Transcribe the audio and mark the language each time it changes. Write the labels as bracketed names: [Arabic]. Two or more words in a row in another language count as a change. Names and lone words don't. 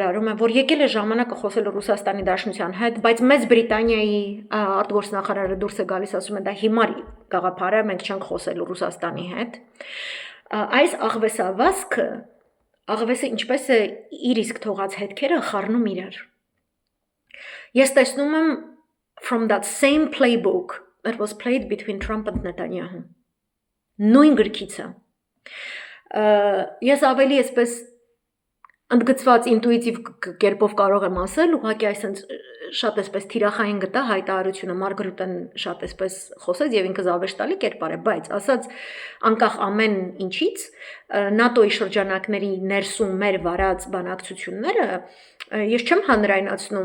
[Armenian] է որ եկել է ժամանակը խոսելու Ռուսաստանի Դաշնության հետ բայց Մեծ Բրիտանիայի արտգործնախարարը դուրս է գալիս ասում է դա հիմար գաղափար է մենք չենք խոսելու Ռուսաստանի հետ Այս աղվեսավազքը աղվեսը ինչպես է իր իսկ թողած հետքերը խառնում իրար Ես տեսնում եմ [English] from that same playbook that was played between Trump and Netanyahu [Armenian] նույն գրքիցը Ես ավելի այսպես ընդգծված ինտուիտիվ կերպով կարող եմ ասել ուղղակի այսինքն շատ այսպես թիրախային գտա հայտարարությունը Մարգարիտան շատ այսպես խոսեց եւ ինքը զավեշտալի կերպար է բայց ասած անկախ ամեն ինչից ՆԱՏՕ-ի շրջանակների ներսում մեր վարած բանակցությունները ես չեմ հանրայնացնում